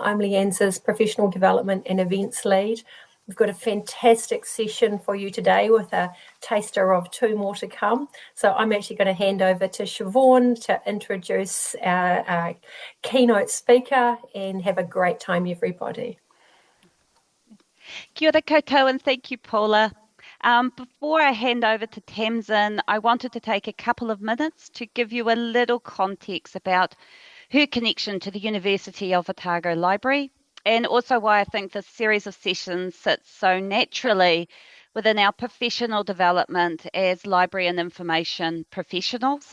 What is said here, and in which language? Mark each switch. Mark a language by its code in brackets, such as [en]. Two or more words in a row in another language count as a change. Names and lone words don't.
[en] I'm LIANZA's Professional Development and Events Lead. We've got a fantastic session for you today with a taster of 2 more to come. So I'm actually going to hand over to Siobhan to introduce our keynote speaker, and have a great time, everybody. [mi] Kia ora koutou, [en] and thank you, Paula. Before I hand over to Tamsin, I wanted to take a couple of minutes to give you a little context about her connection to the University of Otago Library, and also why I think this series of sessions sits so naturally within our professional development as library and information professionals.